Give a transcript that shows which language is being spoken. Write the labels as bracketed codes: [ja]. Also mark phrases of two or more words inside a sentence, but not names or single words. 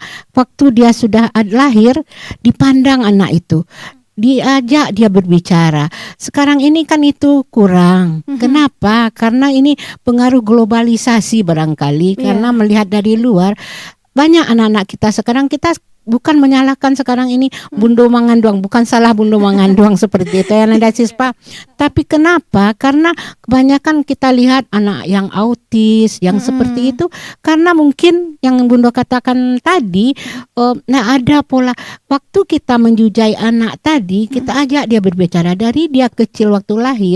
[id] Waktu dia sudah lahir, dipandang anak itu, diajak dia berbicara. Sekarang ini kan itu kurang. Kenapa? Karena ini pengaruh globalisasi barangkali. Karena melihat dari luar, banyak anak-anak kita sekarang, kita bukan menyalahkan sekarang ini bundo manganduang, bukan salah bundo manganduang seperti itu ya Nanda Sispa. Tapi kenapa? Karena kebanyakan kita lihat anak yang autis, yang seperti itu, karena mungkin yang Bundo katakan tadi, ada pola waktu kita menjujai anak tadi, kita ajak dia berbicara dari dia kecil waktu lahir.